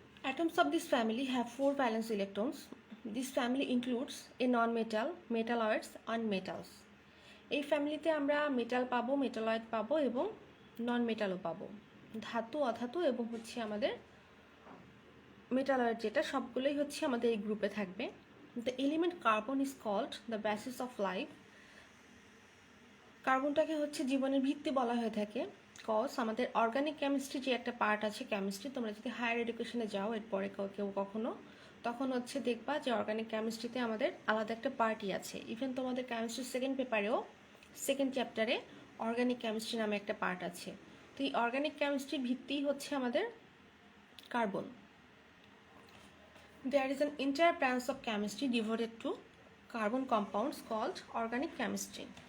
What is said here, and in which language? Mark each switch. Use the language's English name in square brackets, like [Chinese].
[English] Atoms of this family have 4 valence electrons. This family includes a non-metal, metalloids, and metals. [Bangla] এই ফ্যামিলিতে আমরা metal পাবো, metalloid পাবো এবং নন মেটালও পাবো, ধাতু, অধাতু এবং হচ্ছে আমাদের মেটালয়েড যেটা, সবগুলোই হচ্ছে আমাদের এই গ্রুপে থাকবে। [English] The element carbon is called the basis of life. [Bangla] কার্বনটাকে হচ্ছে জীবনের ভিত্তি বলা হয়ে থাকে, কজ আমাদের অর্গানিক কেমিস্ট্রি যে একটা পার্ট আছে কেমিস্ট্রি, তোমরা যদি হায়ার এডুকেশনে যাও এরপরে কেউ কখনো, তখন হচ্ছে দেখবা যে অর্গানিক কেমিস্ট্রিতে আমাদের আলাদা একটা পার্টই আছে। ইভেন তোমাদের কেমিস্ট্রি সেকেন্ড পেপারেও সেকেন্ড চ্যাপ্টারে অর্গানিক কেমিস্ট্রি নামে একটা পার্ট আছে। তো এই অর্গানিক কেমিস্ট্রির ভিত্তি হচ্ছে আমাদের carbon. [English] There is an entire branch of chemistry devoted to carbon compounds called organic chemistry.